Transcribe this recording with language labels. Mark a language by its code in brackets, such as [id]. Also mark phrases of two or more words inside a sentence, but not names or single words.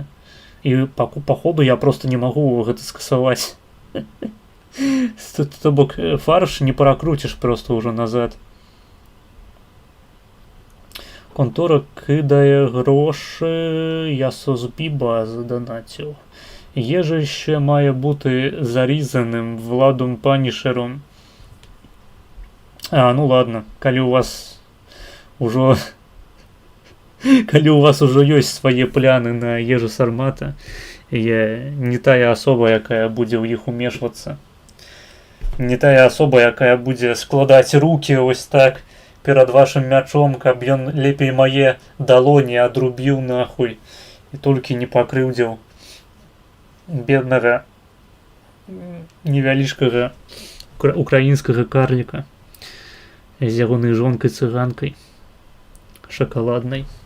[be] І па ходу я просто не магу гэта скасаваць. То бок фарш не паракруціш просто ўжо назад. Контора кидае грошы, я Созбіба заданаціў. [uk] Ежище має бути зарізаним Владом Панішером. [be] Ну ладно, калі у вас ужо ёсць свае пляны на Ежу Сармата, я не тая асоба, якая будзе ў іх умешвацца. Не тая асоба, якая будзе складаць рукі [uk] ось так [be] перад вашым мячом, каб ён лепей мае далоні адрубіў нахуй і толькі не пакрыўдзіў беднага невялічкага украінскага карліка з ягонай жонкай-цыганкай шакаладнай.